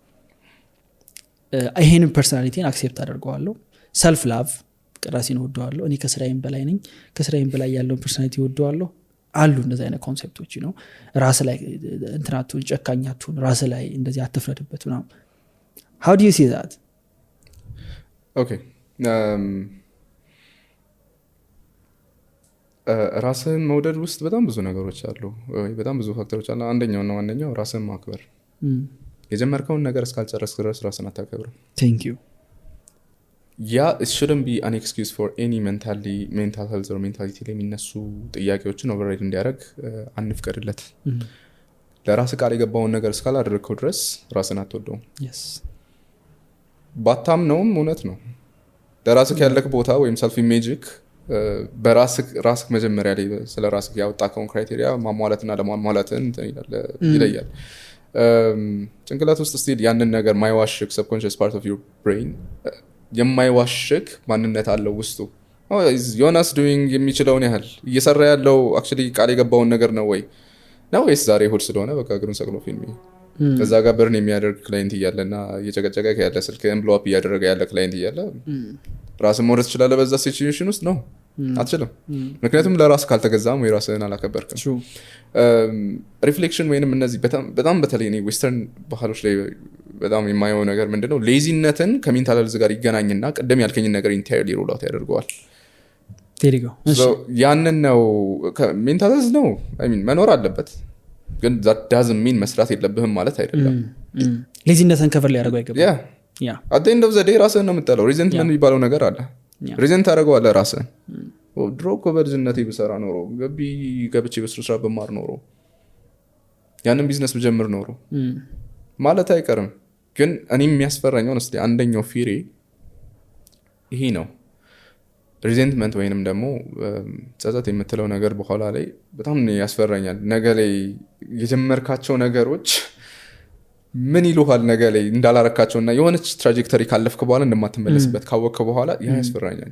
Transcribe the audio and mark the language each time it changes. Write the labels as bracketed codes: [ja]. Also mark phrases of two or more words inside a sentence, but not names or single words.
[am] ይሄንን ፐርሰናሊቲን አክሴፕት አደርገዋለሁ። [en] self love [am] ራሴን ወደዋለሁ። እኔ ከስራዬም በላይ ነኝ፣ ከስራዬም በላይ ያለውን ፐርሰናሊቲ ወደዋለሁ አሉ እንደዚህ አይነት ኮንሴፕቶች ነው። ራስ ላይ እንትናቱን ጨካኛቱን ራስ ላይ እንደዚህ አትፍረድበት ምናምን [en] how do you see that? [am] okay ራስን መውደድ ውስጥ በጣም ብዙ ነገሮች አሉ ወይ በጣም ብዙ ፋክተሮች አሉ። አንደኛው ራስን ማክበር። የጀመርከውን ነገር እስካልጨረስክ ድረስ ራስን አታከብርም። [en] thank you it shouldn't be an excuse for any mental health or mentality [am] ላይ የሚነሱ ጥያቄዎችን ኦቨርራይድ እንዲያደርግ አንፍቀድለት። ለራስ ቃል የገባውን ነገር እስካላደረግከው ድረስ ራስን አትወደውም። ባታምነውም እውነት ነው። ለራስህ ያለክ ቦታ ወይም [en] self image [am] በራስህ መጀመሪያ ላይ ስለ ራስህ ያወጣከውን ክራይቴሪያ ማሟላትና ለማሟላትን ይለያል። ጭንቅላት ውስጥ ስቲል ያንን ነገር ማይዋሽክ [en] subconscious part of your brain [am] የማይዋሽክ ማንነት አለው ውስጡ። ዮናስ ዶይንግ የሚችለውን ያህል እየሰራ ያለው actually ቃል የገባውን ነገር ነው ወይስ ዛሬ እሑድ ስለሆነ በቃ እግሩን ሰቅሎ ፊልም ከዛ ጋር በርን የሚያደርግ ክላይንት እያለና እየጨቀጨቀ ያለ ስልክ ኤምብሎፕ እያደረገ ያለ ክላይንት እያለ ራስን መውደድ ትችላለህ በዛ ሲቹዌሽን ውስጥ? ነው አትችልም። ምክንያቱም ለራስ ካልተገዛም ወይ ራስህን አላከበርክም። ሪፍሌክሽን ወይንም እነዚህ በጣም በተለይ እኔ ዌስተርን ባህሎች ላይ በጣም የማየው ነገር ምንድነው ሌዚነትን ከሜንታል ሄልዝ ጋር ይገናኝና ቅድም ያልከኝን ነገር [en] entirely roll out [am] ያደርገዋል። ያንን ነው [en] mental health [am] ነው መኖር አለበት ግን [en] that doesn't mean [am] መስራት የለብህም ማለት አይደለም። ሌዚነትን ከቨር ሊያደርገው አይገባም። [en] at the end of the day [am] ራስህን ነው የምትጠላው። ሪዘንትመንት የሚባለው ነገር አለ። ሪዘንት ታደርገዋለህ ራስህን። ድሮ እኮ በልጅነቴ ብሰራ ኖሮ ገብቼ በስሩ ስራ በማር ኖሮ ያንን ቢዝነስ ብጀምር ኖሮ ማለት አይቀርም። ግን እኔ የሚያስፈራኛው እስቲ አንደኛው ፊሬ ይሄ ነው። ሪዘንትመንት ወይንም ደግሞ ጸጸት የምትለው ነገር በኋላ ላይ በጣም ያስፈራኛል። ነገ ላይ የጀመርካቸው ነገሮች ምን ይሉሃል ነገ ላይ እንዳላረካቸውና የሆነች ትራጀክተሪ ካለፍክ በኋላ እንደማትመለስበት ካወቅክ በኋላ ያ ያስፈራኛል።